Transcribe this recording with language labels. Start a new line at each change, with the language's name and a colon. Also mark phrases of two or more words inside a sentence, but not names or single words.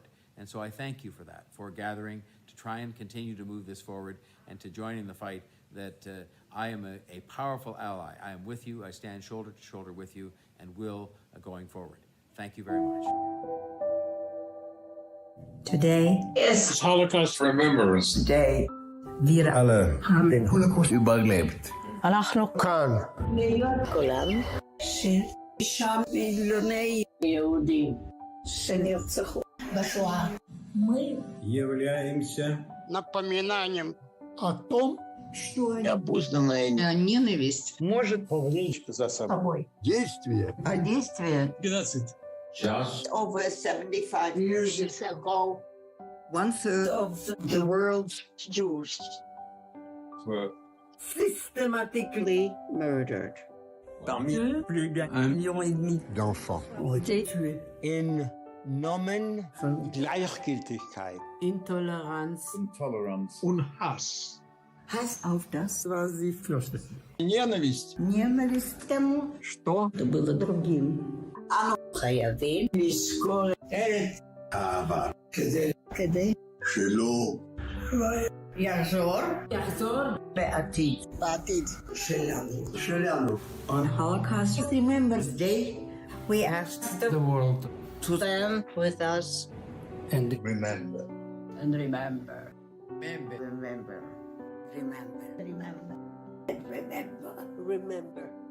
English: And so I thank you for that, for gathering to try and continue to move this forward and to join in the fight that I am a powerful ally. I am with you, I stand shoulder to shoulder with you and will going forward. Thank you very much. Today is Holocaust Remembrance Day.
German: Wir alle haben den Holocaust überlebt.
Hebrew: אנחנו כאן. להיות כולם שישה מיליוני יהודים שנרצחו בשואה.
Russian: Мы являемся напоминанием о том, что необузданная ненависть может повлечь за собой действие. А действие геноцид.
English: Just over 75 years ago, 1/3 of the world's Jews were systematically murdered.
French: Parmi plus d'1,5 million d'enfants ont été tués.
German: In Namen von Gleichgültigkeit, Intoleranz und Hass. Hass auf das, was sie fürchteten.
Russian: Ненависть. Ненависть к тому, что было другим.
Hebrew: אנו חייבים לזכור את העבר כדי שלא יחזור בעתיד שלנו.
English: On Holocaust Remembrance Day, we asked the world to stand with us and remember. And remember. Remember. Remember. Remember. Remember. Remember. Remember.